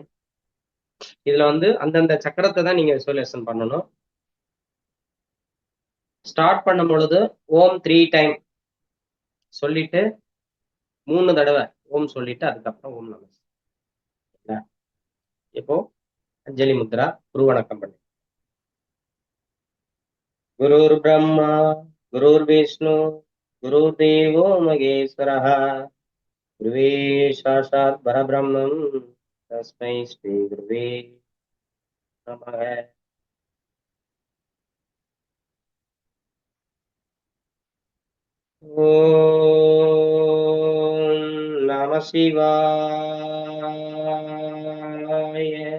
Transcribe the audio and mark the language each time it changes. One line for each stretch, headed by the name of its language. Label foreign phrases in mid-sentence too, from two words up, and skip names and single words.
Tamil: இதுல வந்து அந்தந்த சக்கரத்தை தான் நீங்க விசுவலைசேஷன் பண்ணணும். ஸ்டார்ட் பண்ணும் பொழுது ஓம் 3 டைம் சொல்லிட்டு 3 தடவை ஓம் சொல்லிட்டு அதுக்கப்புறம்
Sanskrit: ॐ नम.
Tamil: இப்போ அஞ்சலி முத்ரா, குருவணக்கம் பண்ணு.
Sanskrit: गुरुर् ब्रह्मा गुरुर् विष्णु गुरुर् देवो महेश्वरः गुरवे साक्षात् परब्रह्म तस्मै श्री गुरवे नमः. ॐ नमः शिवाय.